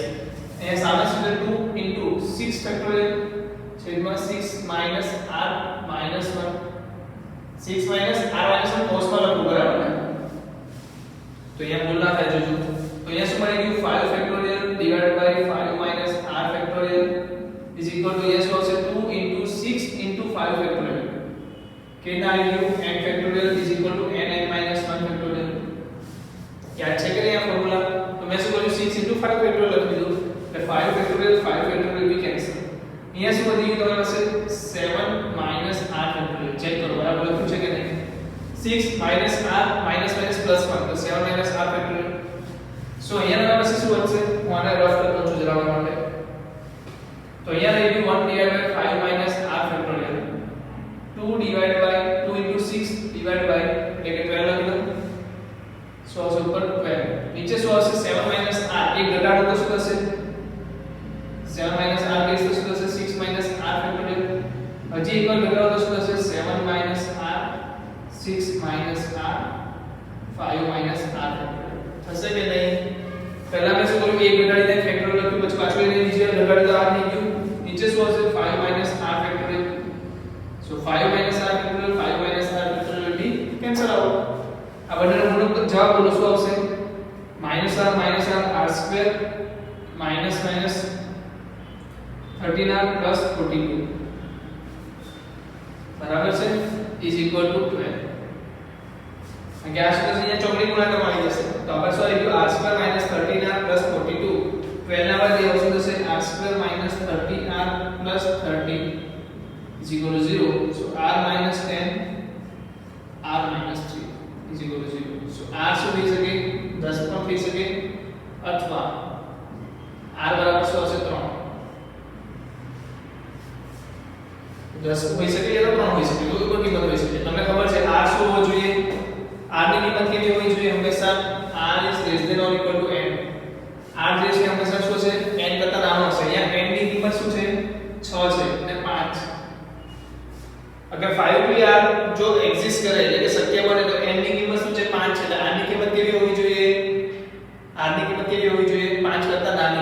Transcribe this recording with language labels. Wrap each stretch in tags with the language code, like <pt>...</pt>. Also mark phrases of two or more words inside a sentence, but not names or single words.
<gu>અહીંયા સામે સુધી 2 into 6 ફેક્ટોરિયલ છેદમાં 6</gu> <en>minus r minus 1.</en> <gu>6</gu> <en>minus r minus 1</en> <gu>કોસમાં લખવું, બરાબર ને? તો અહીંયા ભૂલ ના થાય જોજો. તો અહીંયા શું મળી ગયું? 5</gu> <en>factorial divide by 5 minus r factorial is equal to yes</en> <gu>આવશે 2 into 6 into 5 ફેક્ટોરિયલ. કેટલા આવી ગયું? n ફેક્ટોરિયલ</gu> <en>is equal to n minus 1</en> <gu>ફેક્ટોરિયલ. યાદ છે કે નહીં આ ફોર્મ્યુલા? તો મેં શું કર્યું? 6 into 5 ફેક્ટોરિયલ લખી દીધું. એટલે 5 ફેક્ટોરિયલ બી કેન્સલ. અહીંયા શું વધી ગયું તમારી પાસે? 7 minus r ફેક્ટોરિયલ. ચેક કરો બરાબર લખ્યું છે કે નહીં? 6</gu> <en>minus r minus minus plus 1</en> <gu>તો 7 minus r ફેક્ટોરિયલ. સો અહીંયા તમારી પાસે શું વધશે? હું આને રફ કરતો છું જણાવવા માટે. તો અહીંયા રહી ગયું 1</gu> <en>divided by 5 minus r factorial.</en> <gu>2</gu> <en>divided by 2 into 6 divided by</en> <gu>એટલે કે 12 લખી દો. સો આવશે ઉપર 12. નીચે શું આવશે? 7 minus r. એક ઘટાડો તો શું થશે? 7 minus r બેઝ તો શું થશે?</gu> <en>6 minus r factorial.</en> <gu>હજી એક વાર ઘટાડો તો શું થશે?</gu> <en>7 minus r 6 minus r 5 minus r factorial.</en> <gu>થશે કે નહીં? પહેલા મેં શું કર્યું? એક ઘટાડીને ફેક્ટોરિયલ લખ્યું, પછી પાછું એને નીચે ઘટાડી તો r થઈ ગયું. નીચે શું હશે?</gu> <en>5 minus r factorial. So 5 minus r factorial 5 minus r factorial બી cancel out.</en> <gu>આ બંનેનો ગુણોત્તર જવાબ બોલો શું આવશે?</gu> <en>minus r r square minus minus 13r plus 42</en> <gu>બરાબર છે</gu> <en>is equal to 12.</en> <gu>અને આ શું થશે? અહીંયા ચોકડી ગુણાકાર મળી જશે. તો આપણે શું આવી ગયું?</gu> <en>r square minus 13r plus 42.</en> <gu>12 ના બદલે આવશે થશે</gu> <en>r square minus 30r plus 30 is equal to 0. So r minus 10 r minus 3 is equal to 0.</en> <gu>So r શું થઈ શકે? 10 પણ થઈ શકે અથવા r બરાબર શું હશે? 3. 10 હોઈ શકે યા તો 3 હોઈ શકે, કોઈ પણ કિંમત હોઈ શકે. તમને ખબર છે r શું હોવો જોઈએ? r ની કિંમત કેટલી હોવી જોઈએ? હંમેશા</gu> <en>r is less than or equal to n.</en> <gu>r જે છે હંમેશા શું છે? n કરતા નાનો હશે. અહીંયા n ની કિંમત શું છે? 6 છે અને 5. અગર 5pr જો એક્ઝિસ્ટ કરે એટલે કે શક્ય બને તો n ની કિંમત શું છે? 5 છે. એટલે r ની કિંમત કેવી હોવી જોઈએ? r ની કિંમત કેવી હોવી જોઈએ? 5 કરતા નાની.</gu>